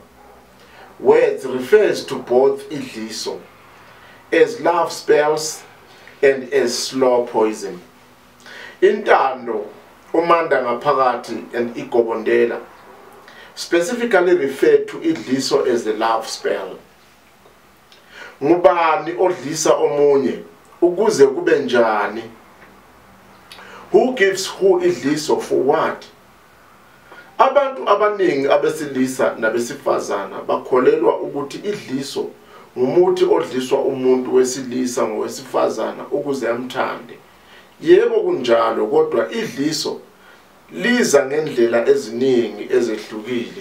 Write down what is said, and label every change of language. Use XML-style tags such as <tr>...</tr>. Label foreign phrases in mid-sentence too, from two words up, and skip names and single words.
<en>Words refers to both Idliso as love spells and as slow poison. Intando Umandangaphakathi and Igobondela specifically refer to Idliso as the love spell.</en> <zu>Ngubani, odlisa, omunye, ukuze, kube, njani.</zu> <en>Who gives who Idliso for what?</en> <zu>Abantu, abaningi, abesilisa, nabesifazana, bakholelwa ukuthi Idliso ngumuthi odliswa umuntu, wesilisa, ngowesifazana, ukuze amthande. Yebo kunjalo, kodwa Idliso liza ngendlela eziningi ezehlukile.</zu>